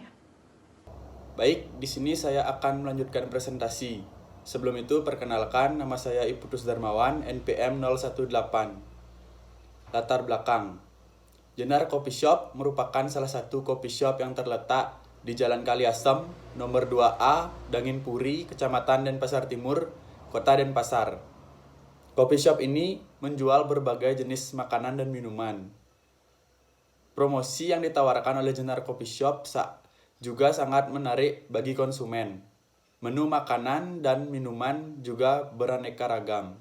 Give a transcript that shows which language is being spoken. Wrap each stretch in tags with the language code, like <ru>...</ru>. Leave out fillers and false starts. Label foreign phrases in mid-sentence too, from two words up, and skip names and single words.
<id>Baik, di sini saya akan melanjutkan presentasi. Sebelum itu, perkenalkan, nama saya Iputus Darmawan, NPM 018. Latar belakang. Jenar</id> <en>Coffee Shop</en> <id>merupakan salah satu coffee shop yang terletak di Jalan Kaliasem, nomor 2A, Dangin Puri, Kecamatan Denpasar Timur, Kota Denpasar.</id> <en>Coffee shop</en> <id>ini menjual berbagai jenis makanan dan minuman. Promosi yang ditawarkan oleh Jenar Coffee Shop juga sangat menarik bagi konsumen. Menu makanan dan minuman juga beraneka ragam.</id>